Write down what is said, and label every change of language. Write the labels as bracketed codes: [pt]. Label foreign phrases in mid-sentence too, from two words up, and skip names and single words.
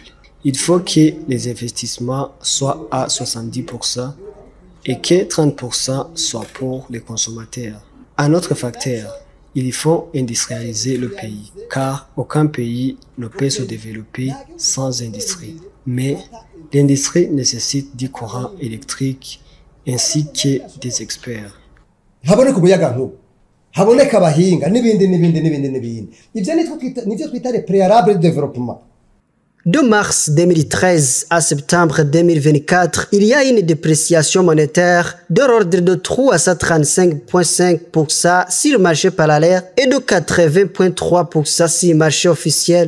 [fr] Il faut que les investissements soient à 70% et que 30% soient pour les consommateurs. Un autre facteur, il faut industrialiser le pays, car aucun pays ne peut se développer sans industrie. Mais l'industrie nécessite du courant électrique ainsi que des experts. [rn] Haboneka umuyagankuba, haboneka abahinga n'ibindi. Ivyo nivyo twita [fr] les préalables de développement. De mars 2013 à septembre 2024, il y a une dépréciation monétaire de l'ordre de 335,5% sur le marché parallèle et de 80,3% sur le marché officiel.